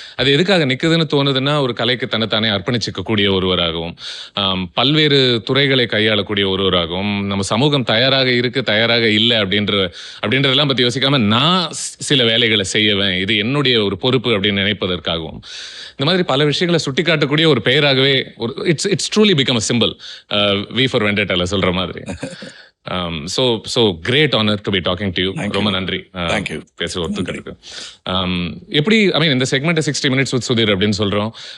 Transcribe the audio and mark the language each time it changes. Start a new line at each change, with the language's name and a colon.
Tamil: அது எதுக்காக நிற்குதுன்னு தோணுதுன்னா, ஒரு கலைக்கு தன்னைத்தானே அர்ப்பணிச்சிக்கக்கூடிய ஒருவராகவும், பல்வேறு துறைகளை கையாளக்கூடிய ஒருவராகவும், நம்ம சமூகம் தயாராக இல்லை அப்படின்றதெல்லாம் பற்றி யோசிக்காம நான் சில வேலைகளை செய்யவேன், இது என்னுடைய ஒரு பொறுப்பு அப்படின்னு நினைப்பதற்காகவும், இந்த மாதிரி பல விஷயங்களை சுட்டி காட்டக்கூடிய ஒரு பெயராகவே
English: It's truly become a simple.
Tamil: We for வெண்டேட்டால சொல்ற மாதிரி.
English: So great honor to be talking to you.
Tamil: ரொம்ப நன்றி பேச ஒத்துக்கிறதுக்கு. எப்படி இந்த செக்மெண்ட் 60 minutes with சுதீர் அப்படின்னு சொல்றோம்.